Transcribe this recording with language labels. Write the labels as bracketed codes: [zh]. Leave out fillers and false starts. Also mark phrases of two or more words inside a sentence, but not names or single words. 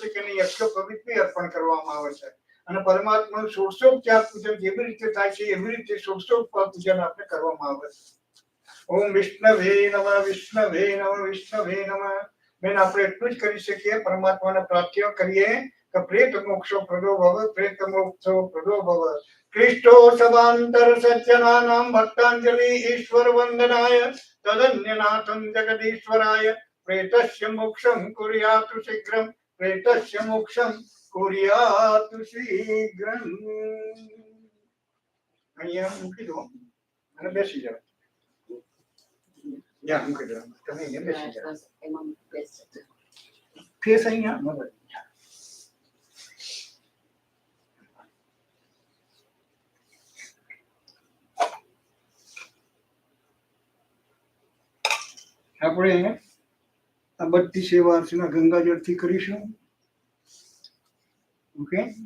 [gu] છે કે એની યજ્ઞ પવિત્ર અર્પણ કરવામાં આવે છે અને પરમાત્માનું ષોડશોપચાર પૂજન જેવી રીતે થાય છે એવી રીતે ષોડશોપચાર પૂજન આપણે કરવામાં આવે છે [sa] ओम विष्णवे नमः विष्णवे नमः विष्णवे नमः [gu] બેન આપણે એટલું જ કરી શકીએ પરમાત્માને પ્રાર્થના કરીએ કે [sa] प्रेत मोक्षो प्रदो भव प्रेत मोक्षो प्रदो भव कृष्टो समांतर सज्जनानां भक्तांजलि ईश्वर वंदनाय तदन्यनाथं जगदीश्वराय प्रेतस्य मोक्षं कुर्यात् शीघ्रं प्रेतस्य मोक्षं कुर्यात् शीघ्रं [gu] અહીંયા મૂકી દો અને બેસી જાઓ યા મૂકી દો તમે અહીંયા બેસી જાઓ ફેસ અહીંયા આપણે આ બધી સેવા અર્ચના ગંગાજળથી કરીશું ઓકે